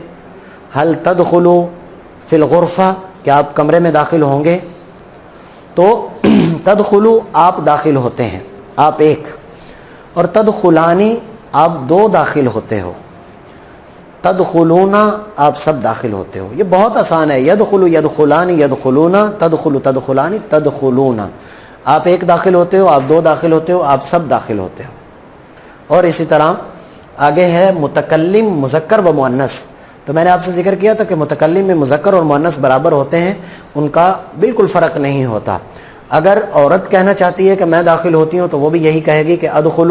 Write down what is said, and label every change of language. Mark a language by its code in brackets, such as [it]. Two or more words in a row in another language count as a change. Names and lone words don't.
[ar] هل تدخلو فی الغرفہ، [ur] کیا آپ کمرے میں داخل ہوں گے. تو تدخلو، آپ داخل ہوتے ہیں، آپ ایک. اور تدخلانی، آپ 2 داخل ہوتے ہو. تدخلون، آپ سب داخل ہوتے ہو. یہ بہت آسان ہے. [ar] یدخلو یدخلانی یدخلون، تدخلو تدخلانی تدخلون. [ur] آپ ایک داخل ہوتے ہو، آپ 2 داخل ہوتے ہو، آپ سب داخل ہوتے ہو. اور اسی طرح آگے ہے متکلم مذکر و مؤنث. تو میں نے آپ سے ذکر کیا تھا کہ متکلم میں مذکر اور مؤنث برابر ہوتے ہیں، ان کا بالکل فرق نہیں ہوتا. اگر عورت کہنا چاہتی ہے کہ میں داخل ہوتی ہوں تو وہ بھی یہی کہے گی کہ ادخلو.